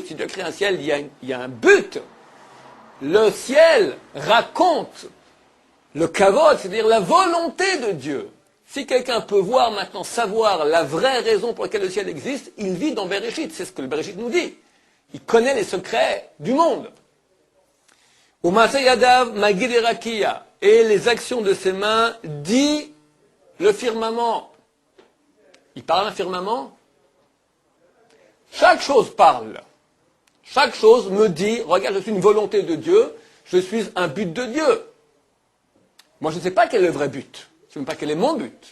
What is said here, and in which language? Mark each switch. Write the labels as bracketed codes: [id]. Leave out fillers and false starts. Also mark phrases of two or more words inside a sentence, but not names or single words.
[fr] Si Dieu crée un ciel, il y a un but. Le ciel raconte le kavod, c'est-à-dire la volonté de Dieu. Si quelqu'un peut voir maintenant, savoir la vraie raison pour laquelle le ciel existe, il vit dans Bereshit. C'est ce que le Bereshit nous dit. Il connaît les secrets du monde. [he] ומעשה ידיו מגיד רקיע. [fr] Et les actions de ses mains dit le firmament. Il parle un firmament. Chaque chose parle. Chaque chose me dit, regarde, je suis une volonté de Dieu, je suis un but de Dieu. Moi, je ne sais pas quel est le vrai but. Je ne sais même pas quel est mon but.